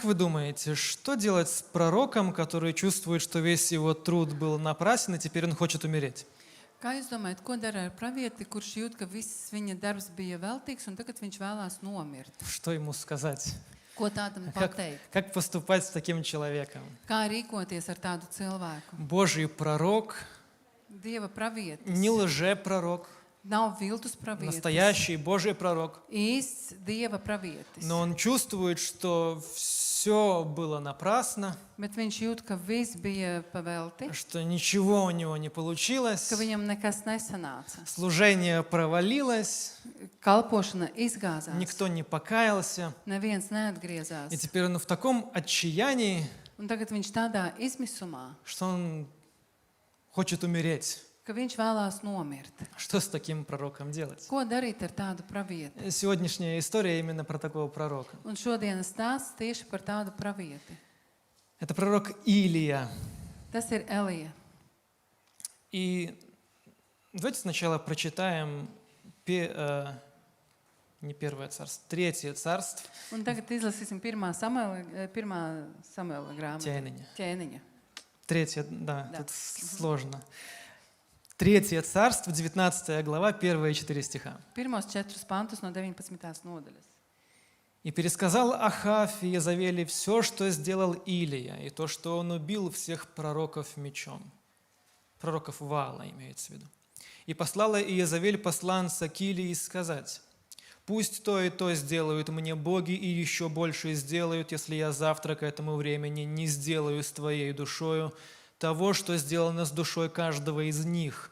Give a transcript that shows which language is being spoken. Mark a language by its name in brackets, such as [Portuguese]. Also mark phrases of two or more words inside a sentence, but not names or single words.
[Russian] вы думаете, что делать с пророком, который чувствует, что весь его труд был напрасен, и теперь он хочет умереть? [Latvian] Kā jūs domājat, ko dara ar pravieti, kurš jūt, ka viss viņa darbs bija veltīgs, un tagad viņš vēlās nomirt? [Russian] Что ему сказать? [Latvian] Ko tādam pateikt? [Russian] Как поступать с таким человеком? [Latvian] Kā rīkoties ar tādu cilvēku? [Russian] Божий пророк, [Latvian] Dieva pravietis. [Russian] не лжепророк, [Latvian] Nav viltus pravietis. [Russian] настоящий Божий пророк. [Latvian] Īsts Dieva pravietis. [Russian] Но он чувствует, что все было напрасно, [Latvian] Bet viņš jūt, ka viss bija pavelti, [Russian] что ничего у него не получилось, [Latvian] ka viņam nekas nesanāca. [Russian] служение провалилось, [Latvian] Kalpošana izgāzās. [Russian] никто не покаялся. [Latvian] Neviens neatgriezās. [Russian] И теперь он в таком отчаянии, [Latvian] Un tagad viņš tādā izmisumā, [Russian] что он хочет умереть. [Latvian] ka viņš vēlās nomirt. [Russian] Что с таким пророком делать? [Latvian] Ko darīt ar tādu pravieti? [Russian] Сегодняшняя история именно про такого пророка. [Latvian] Un šodienas stāsts tieši par tādu pravieti. [Russian] Это пророк Илия. [Latvian] Tas ir Elija. [Russian] И давайте сначала прочитаем не Первое царство, Третье царство. [Latvian] Un tagad izlasīsim pirmā Samuela grāmatu. Ķēniņa. [Russian] Третье, да, Да. тут сложно. Третье царство, 19 глава, первые 4 стиха. [Latvian] Pirmos 4 pantus no 19. nodaļas. [Russian] «И пересказал Ахав и Иезавели все, что сделал Илия, и то, что он убил всех пророков мечом». Пророков Ваала имеется в виду. «И послала Иезавель посланца к Илии сказать: пусть то и то сделают мне боги, и еще больше сделают, если я завтра к этому времени не сделаю с твоей душою того, что сделано с душой каждого из них».